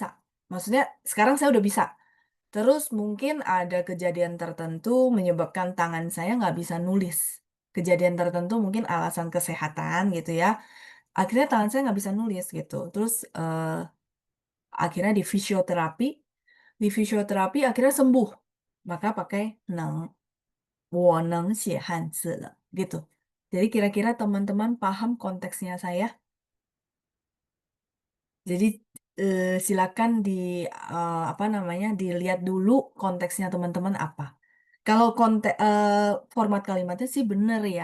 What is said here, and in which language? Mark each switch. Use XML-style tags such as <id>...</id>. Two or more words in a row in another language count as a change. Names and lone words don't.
<id>Maksudnya sekarang saya udah bisa. Terus mungkin ada kejadian tertentu menyebabkan tangan saya nggak bisa nulis. Kejadian tertentu mungkin alasan kesehatan gitu ya. Akhirnya tangan saya nggak bisa nulis gitu. Terus akhirnya di fisioterapi akhirnya sembuh. Maka pakai neng,</id> <zh>我能写汉字了 gitu.</zh> <id>Jadi kira-kira teman-teman paham konteksnya saya? Jadi silakan apa namanya dilihat dulu konteksnya teman-teman apa. Kalau format kalimatnya sih bener ya.</id>